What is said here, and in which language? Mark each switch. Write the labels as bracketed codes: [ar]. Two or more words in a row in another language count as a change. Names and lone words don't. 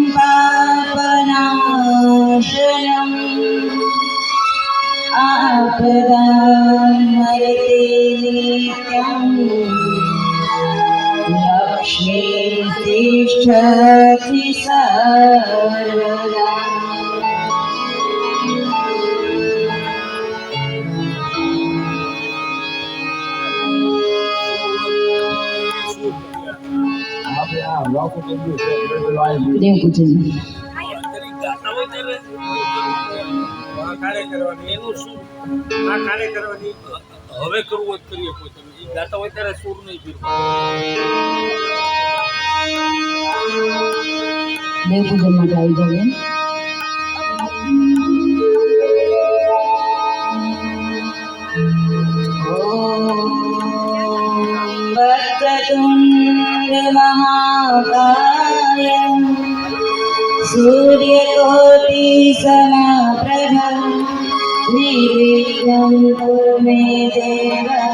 [sa] पापनाशनम् आपदामयते नित्यं लक्ष्मी तिष्ठति सर्वदा [gu] દેવ પૂજન કાર્ય કરવાની એનું શું આ કાર્ય કરવાની હવે કરવું હોય તો કરીએ કોઈ તમે ઈ ગાતા હોય ત્યારે સુર નહીં ફીરવા દેવ પૂજન માટે આવી જાવ એમ [sa] वक्रतुण्ड महाकाय सूर्यकोटि समप्रभ निर्विघ्नं कुरु मे देव